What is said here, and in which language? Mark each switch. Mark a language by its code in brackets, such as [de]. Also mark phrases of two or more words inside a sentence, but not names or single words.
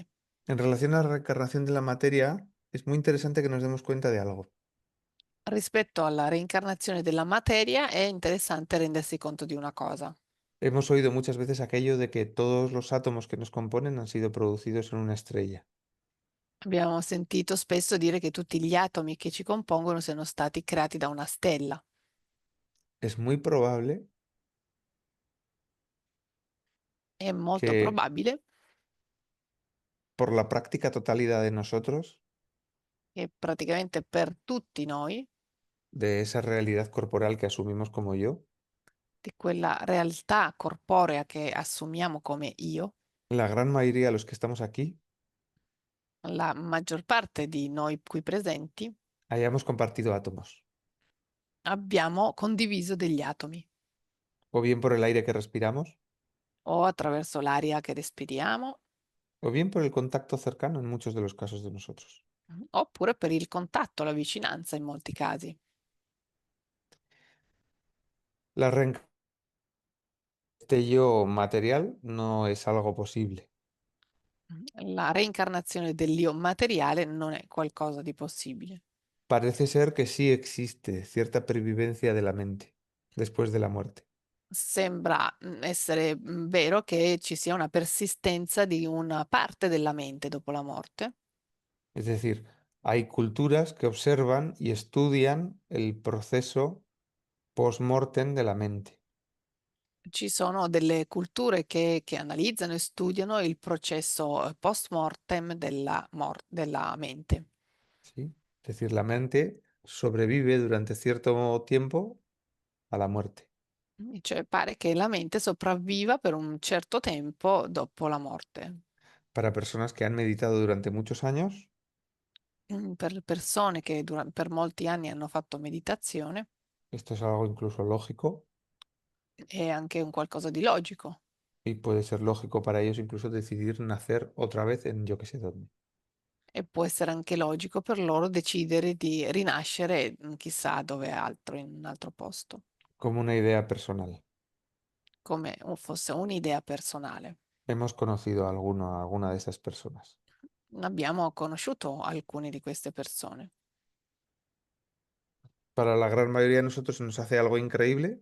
[es] En relación a la reencarnación de la materia, es muy interesante que nos demos cuenta de algo. [it] Rispetto alla reincarnazione della materia è interessante rendersi conto di una cosa. [es] Hemos oído muchas veces aquello de que todos los átomos que nos componen han sido producidos en una estrella. [it] Abbiamo sentito spesso dire che tutti gli atomi che ci compongono siano stati creati da una stella. [es] Es muy probable [it] È molto [es] que [it] probabile [es] por la práctica totalidad de nosotros, [it] che praticamente per tutti noi, [es] de esa realidad corporal que asumimos como yo, [it] di quella realtà corporea che assumiamo come io, [es] la gran mayoría de los que estamos aquí [it] la maggior parte di noi qui presenti [es] hayamos compartido átomos, [it] abbiamo condiviso degli atomi, [es] o bien por el aire que respiramos, [it] o attraverso l'aria che respiriamo, [es] o bien por el contacto cercano en muchos de los casos de nosotros. [it] oppure per il contatto, la vicinanza in molti casi. [es] La reencarnación de este yo material no es algo posible. [it] La reincarnazione dell'io materiale non è qualcosa di possibile. [es] Parece ser que sí existe cierta pervivencia de la mente después de la muerte. [it] Sembra essere vero che ci sia una persistenza di una parte della mente dopo la morte. [es] Es decir, hay culturas que observan y estudian el proceso post-mortem de la mente, [it] Ci sono delle culture che analizzano e studiano il processo post mortem della mente. [es] ¿sí? Es decir, la mente sobrevive durante cierto tiempo a la muerte. [it] Cioè pare che la mente sopravviva per un certo tempo dopo la morte. [es] Para personas que han meditado durante muchos años, [it] Per persone che per molti anni hanno fatto meditazione [es] esto es algo incluso lógico [it] è anche un qualcosa di logico [es] y puede ser lógico para ellos incluso decidir nacer otra vez en yo que sé dónde, [it] e può essere anche logico per loro decidere di rinascere chissà dove altro, in un altro posto, [es] como una idea personal. [it] come fosse un'idea personale. [es] Hemos conocido a alguna de esas personas. [it] Abbiamo conosciuto alcune di queste persone. [es] Para la gran mayoría de nosotros se nos hace algo increíble,